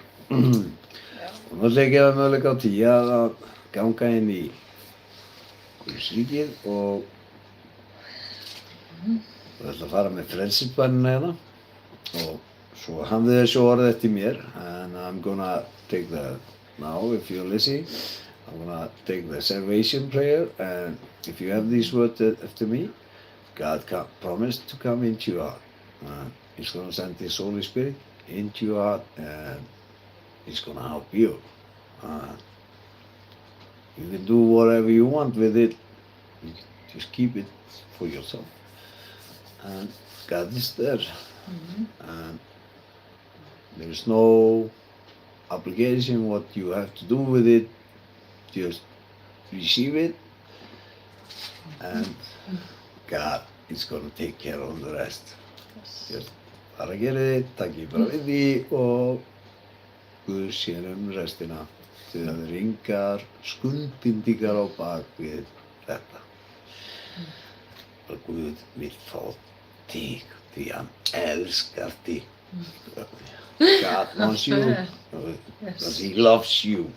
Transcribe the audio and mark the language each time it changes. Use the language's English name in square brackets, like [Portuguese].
[Icelandic] Og náttúrulega gefa möguleika á því að ganga inn í Guðsríkið og við ætlum að fara með frelsisbænina hérna og svo hafði þessu orð eftir mér [English] and I'm gonna take that now if you're listening. I'm gonna take the salvation prayer and if you have these words after me, God promised to come into your heart. He's gonna send His Holy Spirit into your heart and He's gonna help you. You can do whatever you want with it. You just keep it for yourself. And God is there. And there's no obligation what you have to do with it. Just receive it. And God is going to take care of the rest. [Icelandic] Just bara gerið þið, takkið bara við því og Guð sér restina. Því það eru engar skuldbindingar á bak við þetta. Og Guð vill fá þig því hann elskar þig. [English] God wants you because He loves you.